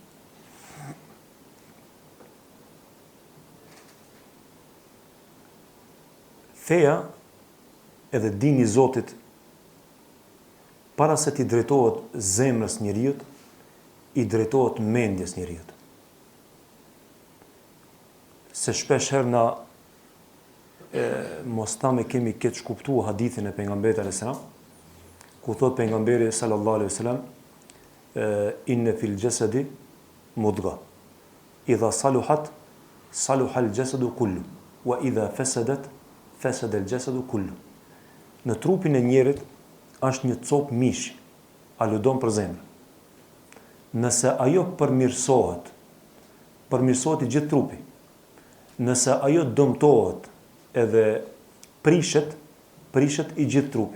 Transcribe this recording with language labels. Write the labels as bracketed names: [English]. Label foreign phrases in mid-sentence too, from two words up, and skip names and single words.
[Albanian] Feja edhe dini i Zotit para se ti drejtohet zemrës njeriut, i drejtohet mendjes njeriut. Se shpesh herë na mos ta me kemi keq kuptuar hadithin e pejgamberit [Arabic] عليه السلام, [Albanian] ku thot pejgamberi [Arabic] صلى الله عليه وسلم, إن في الجسد مضغة إذا صلحت صلح الجسد كله وإذا فسدت فسد الجسد كله. [Albanian] Në trupin e njerit është një copë mishi, aludon për zemrën. Nëse ajo përmirësohet i gjithë trupi. Nëse ajo dëmtohet edhe prishet i gjithë trupi.